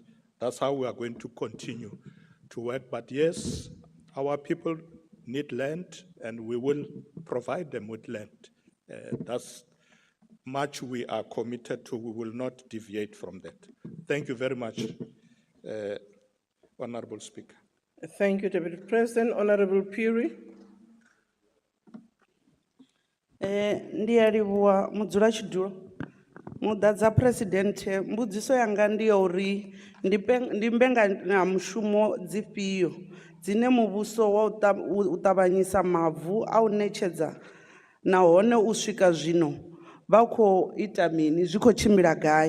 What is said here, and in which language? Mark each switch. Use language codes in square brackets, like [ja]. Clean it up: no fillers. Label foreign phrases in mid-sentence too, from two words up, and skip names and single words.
[en] That's how we are going to continue to work. But yes, our people need land, and we will provide them with land. That's much we are committed to. We will not deviate from that. Thank you very much, Honorable Speaker. Thank you, Deputy President. Honorable Piri. [ve] Ndiyalivhuwa mudzulatshidulo mudadza president mbudziso yanga ndi ya uri ndi mbekanyamushumo dzifhio dzine muvhuso wa u ṱavhanyisa mavu a u ṋetshedza nahone u swika zwino vha khou ita mini, zwi khou tshimbila gai?